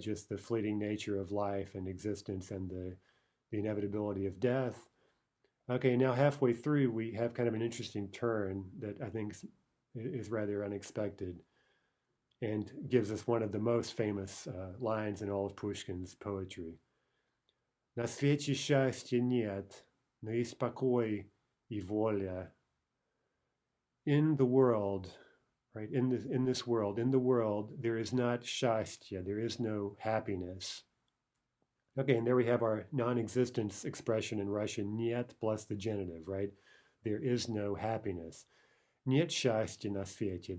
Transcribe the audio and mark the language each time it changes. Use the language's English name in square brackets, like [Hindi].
[English] Just the fleeting nature of life and existence and the inevitability of death. Okay, now halfway through, we have kind of an interesting turn that I think is rather unexpected, and gives us one of the most famous lines in all of Pushkin's poetry. [Russian] На свете счастья нет, но есть покой и воля. [English] in the world, right? In the world, there is not shastya, there is no happiness. Okay, and there we have our non-existence expression in Russian, niet plus the genitive, right? There is no happiness. [Russian] Нет счастья на свете.